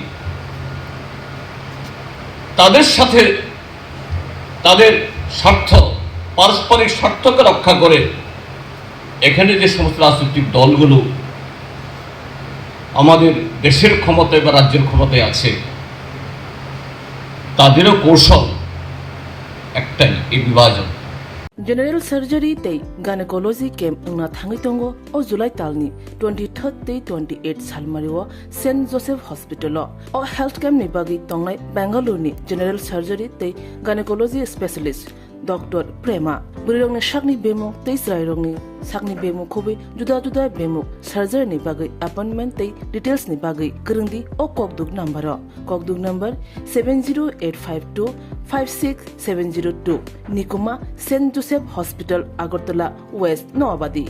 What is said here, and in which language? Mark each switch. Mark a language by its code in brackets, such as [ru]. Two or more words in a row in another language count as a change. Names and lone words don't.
[bn] তাদের সাথে তাদের স্বার্থ, পারস্পরিক স্বার্থকে রক্ষা করে এখানে যে সমস্ত রাজনৈতিক দলগুলো আমাদের দেশের ক্ষমতায় বা রাজ্যের ক্ষমতায় আছে, তাদেরও কৌশল একটাই, এই বিভাজন। [en] General surgery [trp] tei [en] gynecology camp [trp] ngna thangi tongo o July talni 23rd tei 28 salmario St Joseph Hospital o [en] health camp [trp] ni bagi tongnai Bangalore ni [en] general surgery [trp] tei [en] gynecology specialist [trp] Dr. Prema burirong ni shakni bemuk tei srairong ni sakni bemuk khobi juda juda bemuk surgery ni bagi appointment tei details ni bagi kerengdi o kokduk number 70852 56702 Nikuma St Joseph Hospital Agartala West Noabadi